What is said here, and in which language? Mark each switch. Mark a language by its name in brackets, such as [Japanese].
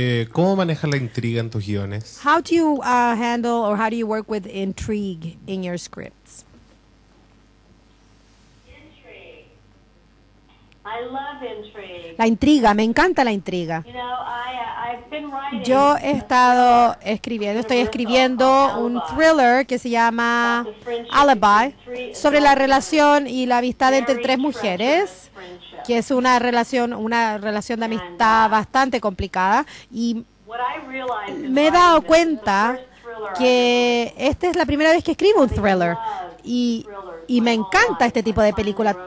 [Spanish] ¿Cómo manejas la intriga en tus guiones? [English] How do you handle or how do you work with intrigue in your scripts? Intrigue. I love intrigue. [Spanish] La intriga, me encanta la intriga. [English] You know, I've been writing. [Spanish] Yo estoy escribiendo un thriller que se llama Alibi sobre la relación y la amistad entre tres mujeres, que es una relación de amistad bastante complicada, y me he dado cuenta que esta es la primera vez que escribo un thriller y me encanta este tipo de película.